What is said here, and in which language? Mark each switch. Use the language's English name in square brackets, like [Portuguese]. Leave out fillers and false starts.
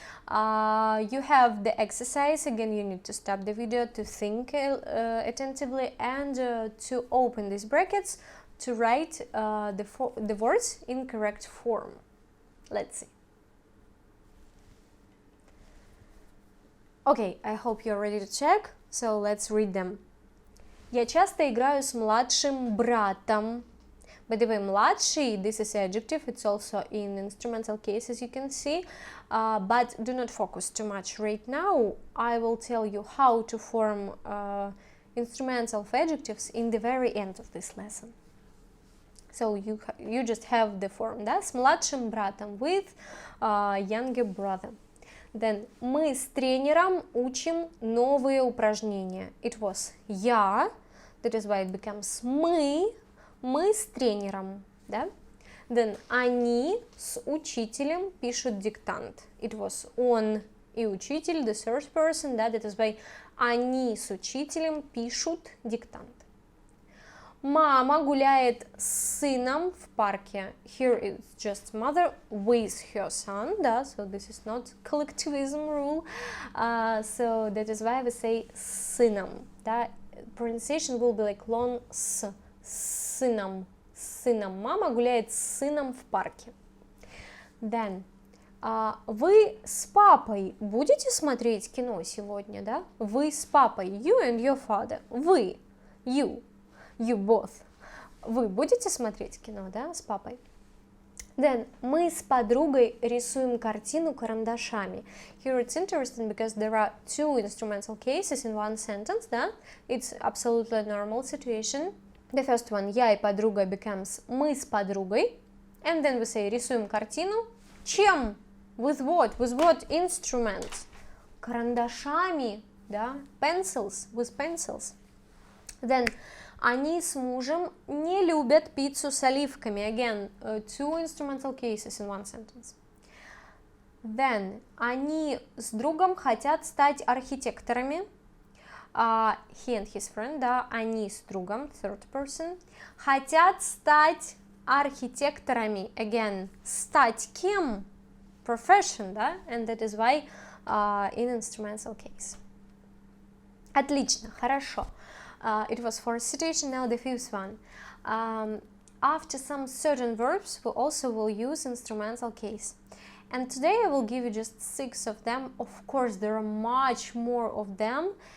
[English] You have the exercise. Again, you need to stop the video to think attentively and to open these brackets to write the words in correct form. Let's see. Okay, I hope you're ready to check, so let's read them. [Russian] Я часто играю с младшим братом. [English] By the way, младший, this is adjective, it's also in instrumental case, as you can see, but do not focus too much right now. I will tell you how to form instrumental of adjectives in the very end of this lesson. So you just have the form, да, [Russian] с младшим братом, [English] with younger brother. [Russian] Then мы с тренером учим новые упражнения. [English] It was я, that is why it becomes [Russian] мы с тренером, [English] да? [Russian] Then они с учителем пишут диктант. [English] It was [Russian] он и учитель, [English] the third person, да? That is why [Russian] они с учителем пишут диктант. Мама гуляет с сыном в парке. [English] Here it's just mother with her son, да? So this is not collectivism rule. So that is why we say [Russian] с сыном, [English] да? Pronunciation will be like long [Russian] с сыном. Мама гуляет с сыном в парке. Then, вы с папой будете смотреть кино сегодня, да? Вы с папой, [English] you and your father. Вы, you both. [Russian] Вы будете смотреть кино, да, с папой? Then, мы с подругой рисуем картину карандашами. [English] Here it's interesting because there are two instrumental cases in one sentence, да? It's absolutely a normal situation. The first one, [Russian] я и подруга becomes мы с подругой. [English] And then we say [Russian] рисуем картину. Чем? [English] With what? With what instrument? Карандашами, да? Pencils, with pencils. [Russian] Then, они с мужем не любят пиццу с оливками. [English] Again, two instrumental cases in one sentence. [Russian] Then, они с другом хотят стать архитекторами. [English] He and his friend, [Russian] да, они с другом, [English] third person, [Russian] хотят стать архитекторами. Again, стать кем? [English] Profession, да? And that is why in instrumental case. [Russian] Отлично, хорошо. [English] It was fourth situation, now the fifth one. After some certain verbs, we also will use instrumental case. And today I will give you just 6 of them. Of course, there are much more of them.